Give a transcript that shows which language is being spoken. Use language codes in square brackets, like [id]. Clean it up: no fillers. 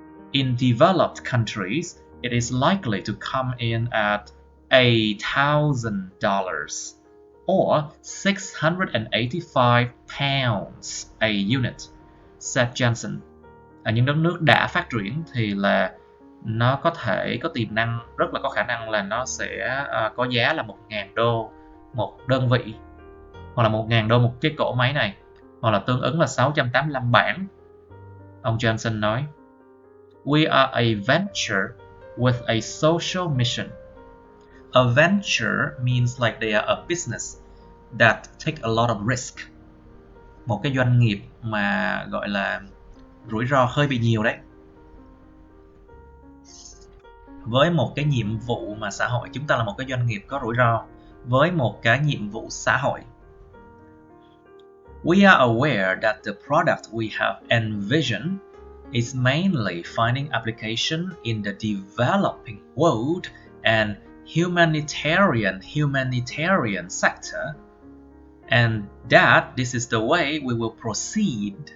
[en] In developed countries, it is likely to come in at $1,000 or 685 pounds a unit, said Johnson. [vi] Ở những đất nước đã phát triển thì là nó có thể có tiềm năng, rất là có khả năng là nó sẽ có giá là 1.000 đô một đơn vị, hoặc là 1.000 đô một cái cỗ máy này, hoặc là tương ứng là 685 bảng. Ông Johnson nói, [en] We are a venture with a social mission. A venture means like they are a business that take a lot of risk. [vi] Một cái doanh nghiệp mà gọi là rủi ro hơi bị nhiều đấy. Với một cái nhiệm vụ mà xã hội, chúng ta là một cái doanh nghiệp có rủi ro với một cái nhiệm vụ xã hội. [en] We are aware that the product we have envisioned is mainly finding application in the developing world and humanitarian sector, and that this is the way we will proceed.